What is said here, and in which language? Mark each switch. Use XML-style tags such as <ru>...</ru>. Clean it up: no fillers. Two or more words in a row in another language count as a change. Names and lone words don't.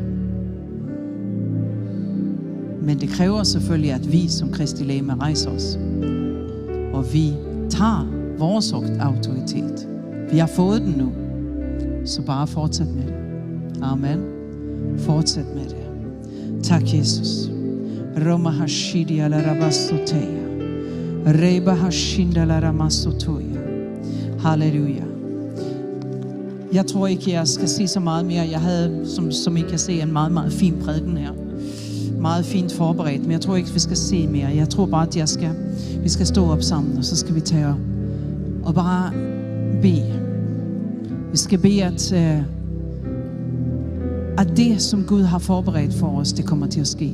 <da>Men det kræver selvfølgelig, at vi som Kristi legeme rejser os. Og vi tager vores autoritet. Vi har fået den nu. Så bare fortsæt med det. Amen. Fortsæt med det. Tak, Jesus. Roma hashidi ala rabasoteya. Reba hashinda la ramasotoya. Halleluja. Jeg tror ikke, jeg skal sige så meget mere. Jeg havde, som I kan se, en meget, meget fin prædiken her. Meget fint forberedt, men jeg tror ikke, vi skal se mere. Jeg tror bare, at vi skal stå op sammen, og så skal vi tage og bare bede. Vi skal bede, at det, som Gud har forberedt for os, det kommer til at ske.</da>